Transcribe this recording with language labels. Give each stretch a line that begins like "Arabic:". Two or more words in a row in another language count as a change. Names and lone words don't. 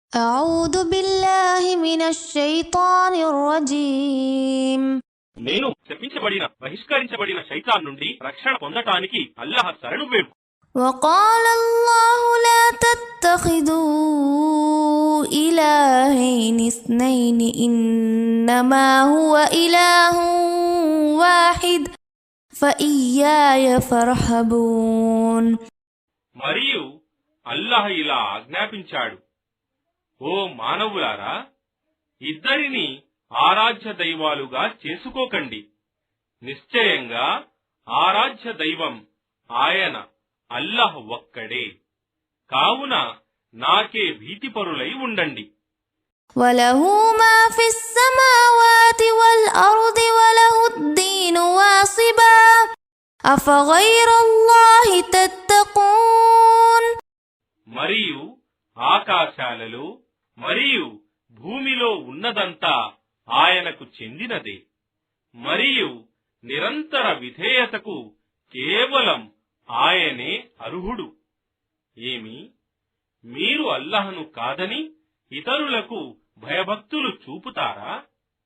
Arabic: أعوذ بالله من الشيطان الرجيم
Telugu: నేను శపించబడిన బహిష్కరించబడిన శైతాన్ నుండి రక్షణ పొందటానికి అల్లాహ్ శరణు వేడు.
Arabic: وقال الله لا تتخذوا إلهين اثنين إنما هو إله واحد فإياي فارهبون
Telugu: మరియు అల్లాహ్ ఇలా ఆజ్ఞాపించాడు, ఓ మానవులారా, ఇద్దరిని ఆరాధ్య దైవాలుగా చేసుకోకండి. నిశ్చయంగా ఆరాధ్య దైవం ఆయన అల్లాహ్ ఒక్కడే. కావున నాకే భీతిపరులై ఉండండి.
Arabic: وله ما في السماوات والأرض وله الدين واصبا أفغير الله تتقون
Telugu: మరియు ఆకాశాలలో మరియు భూమిలో ఉన్నదంతా ఆయనకు చెందినదే. మరియు నిరంతర విధేయతకు కేవలం ఆయనే అర్హుడు. ఏమి, మీరు అల్లాహ్ను కాదని ఇతరులకు భయభక్తులు చూపుతారా?